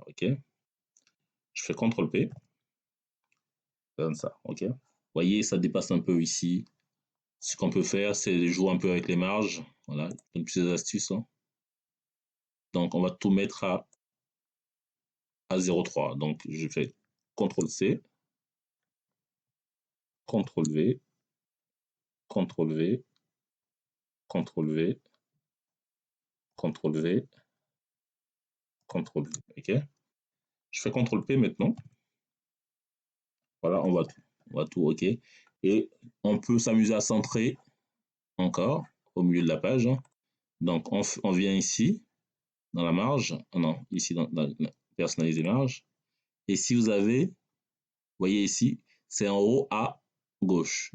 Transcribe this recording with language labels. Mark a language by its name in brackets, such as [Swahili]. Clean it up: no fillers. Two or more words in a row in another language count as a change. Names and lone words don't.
[French] OK? Je fais CTRL-P. Ça donne ça. OK? Vous voyez, ça dépasse un peu ici. Ce qu'on peut faire, c'est jouer un peu avec les marges. Voilà, une petite astuce. Hein. Donc, on va tout mettre à 0,3. Donc, je fais CTRL-C, CTRL-V, CTRL-V, CTRL-V, CTRL-V, CTRL-V. OK? Je fais CTRL-P maintenant. Voilà, on voit tout. On voit tout, OK. Et on peut s'amuser à centrer encore au milieu de la page. Hein. Donc, on vient ici, dans la marge. Non, ici, dans personnaliser marge. Et si vous avez, vous voyez ici, c'est en haut à gauche.